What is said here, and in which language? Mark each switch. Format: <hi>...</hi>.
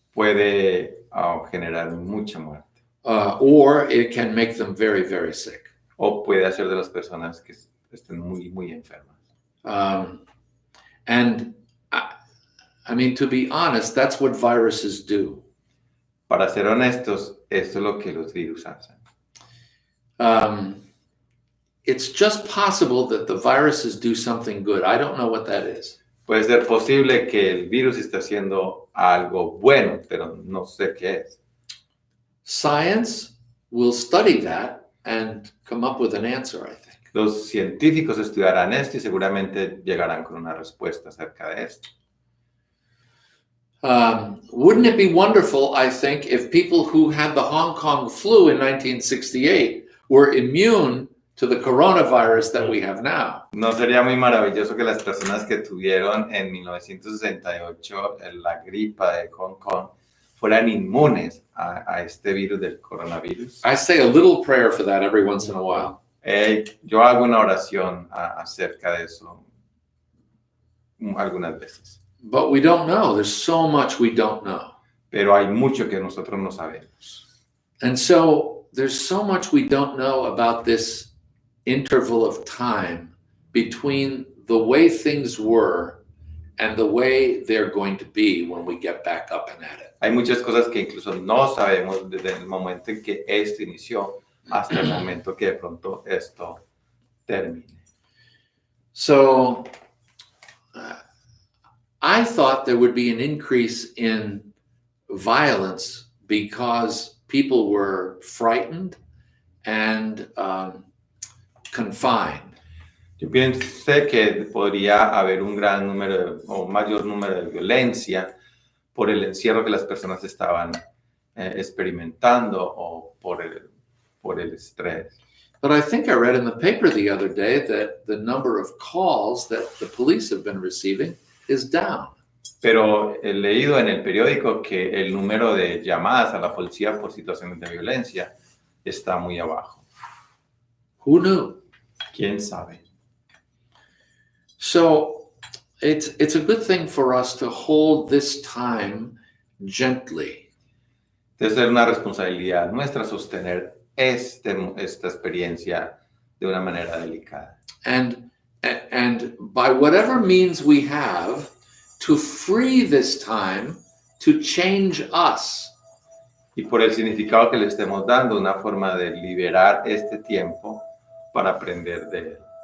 <es>puede generar mucha muerte</es> <en>or it can make them very, very sick.</en> <es>o puede hacer de las personas que estén muy, muy enfermas.</es> <en>And I mean, to be honest, that's what viruses do.</en> <es>Para ser honestos, esto es lo que los virus hacen.</es> <en>It's just possible that the viruses do something good. I don't know what that is.</en> <es>Puede ser posible que el virus esté haciendo algo bueno, pero no sé qué es.</es> <en>Science will study that and come up with an answer, I think.</en> <es>Los científicos estudiarán esto y seguramente llegarán con una respuesta acerca de esto.</es> <en>Wouldn't it be wonderful, I think, if people who had the Hong Kong flu in 1968 were immune to the coronavirus that we have now?</en> <es>¿No sería muy maravilloso que las personas que tuvieron en 1968 la gripa de Hong Kong fueran inmunes a este virus del coronavirus?</es> <en>I say a little prayer for that every once in a while.</en> <es>Yo hago una oración acerca de eso algunas veces.</es> <en>But we don't know. There's so much we don't know.</en> <es>Pero hay mucho que nosotros no sabemos.</es> <en>And so there's so much we don't know about this interval of time between the way things were and the way they're going to be when we get back up and at it.</en> <es>Hay muchas cosas que incluso no sabemos desde el momento en que esto inició hasta el momento que de pronto esto termine.</es> <en>So I thought there would be an increase in violence because people were frightened and confined.</en> <es>Yo pensé que podría haber un gran número o mayor número de violencia por el encierro que las personas estaban experimentando o por el estrés.</es> <en>But I think I read in the paper the other day that the number of calls that the police have been receiving is down.</en> <es>Pero he leído en el periódico que el número de llamadas a la policía por situaciones de violencia está muy abajo.</es> <en>Who knew?</en> <es>¿Quién sabe?</es> <en>So it's a good thing for us to hold this time gently.</en> <es>Debe ser una responsabilidad nuestra sostener esta experiencia de una manera delicada.</es> <en>And by whatever means we have, to free this time to change us.</en> <es>Y por el significado que le estemos dando, una forma de liberar este tiempo para aprender de él.</es>